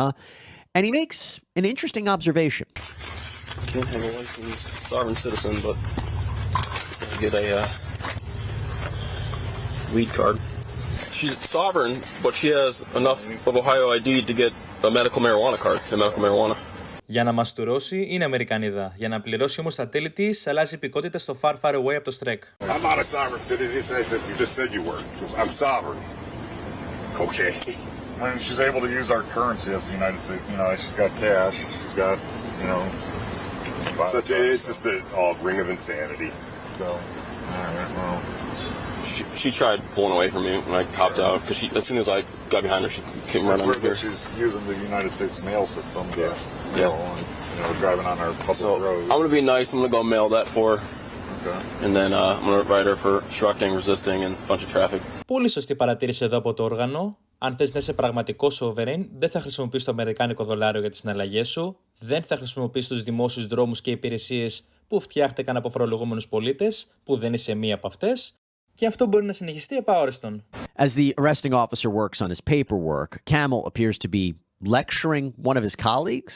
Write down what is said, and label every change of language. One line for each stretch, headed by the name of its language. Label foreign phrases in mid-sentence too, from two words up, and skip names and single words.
English: And he makes an interesting observation. Can't have a licensed sovereign citizen, but I get a weed card. She's sovereign, but she has enough of Ohio ID to get a medical marijuana card, a medical marijuana.
Greek: Για να μαστουρώσει είναι Αμερικανίδα. Για να πληρώσει όμως τα τέλη της, αλλάζει υπηκότητα στο
English: far far away
Greek: από το στρεκ.
English: I'm not a sovereign citizen. You just said you were. I'm sovereign. Okay. I mean, she's able to use our currency as the United States. You know, she's got cash. She's got, you know. It's just a ring of insanity. So, all right, well. She tried pulling away from me when I hopped out because as soon as I got behind her, she came running over here. She's using the United States mail system to, driving on our public roads. I'm going to be nice. I'm going to go mail that for her. Okay. And then I'm going to write her for obstructing, resisting, and a bunch of traffic.
Greek: Πολύ σωστή παρατήρηση εδώ από το όργανο. Αν θες να είσαι πραγματικό sovereign, δεν θα χρησιμοποιείς το αμερικάνικο δολάριο για τις συναλλαγές σου, δεν θα χρησιμοποιείς τους δημόσιους δρόμους και υπηρεσίες που φτιάχτηκαν από φορολογούμενους πολίτες, που δεν είσαι μία από αυτές, και αυτό μπορεί να συνεχιστεί επαόριστον.
English: As the arresting officer works on his paperwork, Camel appears to be lecturing one of his colleagues.